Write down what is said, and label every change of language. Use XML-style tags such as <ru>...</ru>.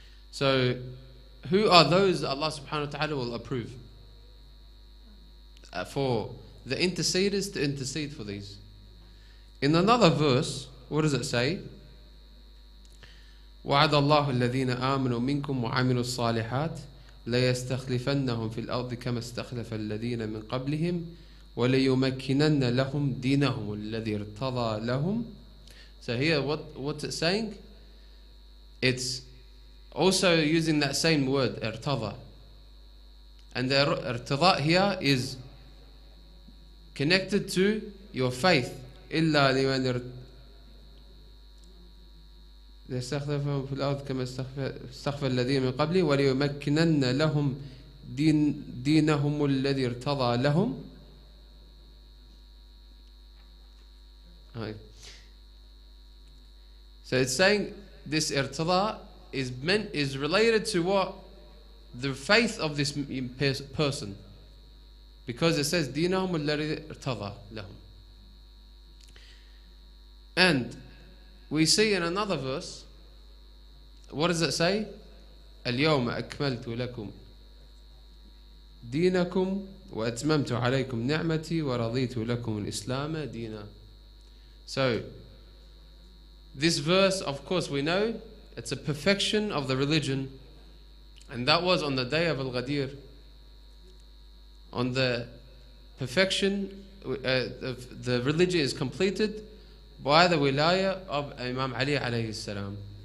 <en>So who are those that Allah subhanahu wa ta'ala will approve? For the interceders to intercede for these. In another verse, what does it say?</en> <ar>وعد الله الذين آمنوا منكم وعملوا الصالحات ليستخلفنهم في الأرض كما استخلف الذين من قبلهم وليمكنن لهم دينهم الذي ارتضى لهم.</ar> <en>So here what's it saying? It's also using that same word, ارتضى. And the ارتضاء here is connected to your faith.</en> <ar>إلا لمن ليستخلفهم في الأرض كما استخلف الذين من قبله وليمكنن لهم دينهم الذي ارتضى لهم.</ar> <en>So it's saying this irtada is related to what? The faith of this person. Because it says</en> <ar>دينهم الذي ارتضى لهم.</ar> <en>And we see in another verse, what does it say?</en> <ar>اليوم أكملت لكم دينكم وأتممت عليكم نعمتي ورضيت لكم الإسلام دينا.</ar> <en>So this verse, of course, we know it's a perfection of the religion, and that was on the day of Al-Ghadir. On the perfection, the religion is completed by the wilaya of Imam Ali alayhi salam.</en>